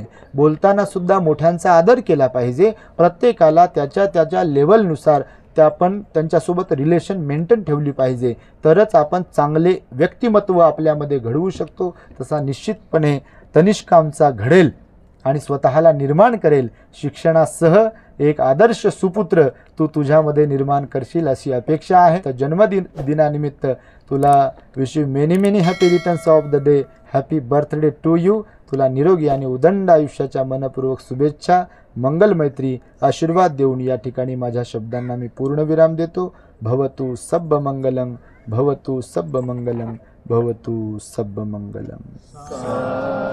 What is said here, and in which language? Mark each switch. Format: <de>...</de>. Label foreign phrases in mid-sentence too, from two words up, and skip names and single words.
<mr>बोलताना सुद्धा मोठ्यांचा आदर केला पाहिजे. प्रत्येकाला त्याच्या त्याच्या लेवलनुसार आपण त्यांच्यासोबत रिलेशन मेंटेन ठेवली पाहिजे, तरच आपण चांगले व्यक्तिमत्व आपल्यामध्ये घडवू शकतो. तसा निश्चितपणे तनिष्क आमचा घडेल आणि स्वतःला निर्माण करेल. शिक्षणासह एक आदर्श सुपुत्र तू तुझ्यामध्ये निर्माण करशील अशी अपेक्षा आहे. तर जन्मदिनानिमित्त तुला</mr> <en>wish you many many happy returns of the day. happy birthday to you.</en> <mr>तुला निरोगी आणि उदंड आयुष्याच्या मनपूर्वक शुभेच्छा, मंगल मैत्री, आशीर्वाद देऊन या ठिकाणी माझ्या शब्दांना मी पूर्णविराम देतो.</mr> <pi>भवतु सब्ब मंगलम, भवतु सब्ब मंगलम, भवतु सब्ब मंगलम.</pi>